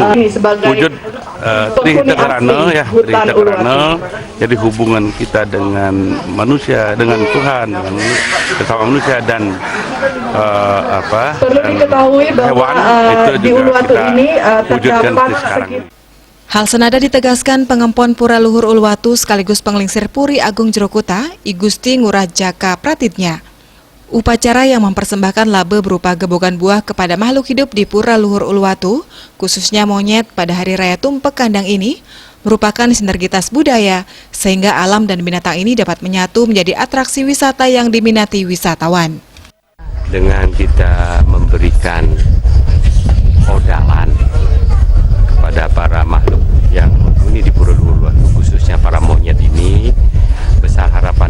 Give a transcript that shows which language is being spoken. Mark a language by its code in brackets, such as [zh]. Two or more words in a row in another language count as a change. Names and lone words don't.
[id] Wujud Trihita Karana ya, Trihita Karana. Jadi hubungan kita dengan manusia, dengan Tuhan, dengan sesama manusia dan perlu diketahui bahwa hewan, di Uluwatu ini terdapat sekarang. Hal senada ditegaskan Pengempon Pura Luhur Uluwatu sekaligus Penglingsir Puri Agung Jero Kuta, I Gusti Ngurah Jaka Pratitnya. Upacara yang mempersembahkan labe berupa gebogan buah kepada makhluk hidup di Pura Luhur Uluwatu, khususnya monyet pada Hari Raya Tumpak Kandang ini, merupakan sinergitas budaya, sehingga alam dan binatang ini dapat menyatu menjadi atraksi wisata yang diminati wisatawan. Dengan kita memberikan odalan kepada para makhluk yang menghuni di Pura Luhur Uluwatu, khususnya para monyet ini, besar harapan